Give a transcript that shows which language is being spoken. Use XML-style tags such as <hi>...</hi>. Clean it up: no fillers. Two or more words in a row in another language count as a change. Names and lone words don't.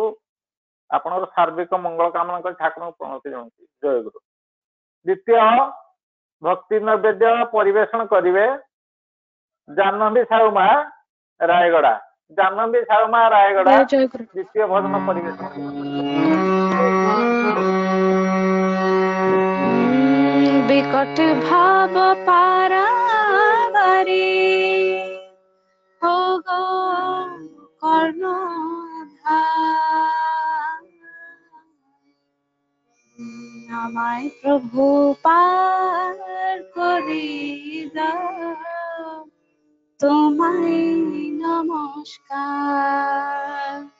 <or>ଆପଣଙ୍କର ସାର୍ବିକ ମଙ୍ଗଳ କାମନା କରି ଠାକୁରଙ୍କୁ ପ୍ରଣତି ଜଣାଉଛି। ଜୟ ଗୁରୁ। ଦ୍ୱିତୀୟ ଭକ୍ତି ନୈବେଦ୍ୟ ପରିବେଷଣ କରିବେ ଜାହ୍ନବୀ ସାହୁମା ରାୟଗଡା। ଜାହ୍ନବୀ ସାହୁମା ରାୟଗଡା ଜୟ ଗୁରୁ। ଦ୍ୱିତୀୟ ଭଜନ ପରିବେଷଣ।</or> <bn>বিকট ভাব পারাবারে হো গো কর্ণধার আমায় প্রভু পার করে দাও তোমায় নমস্কার</bn>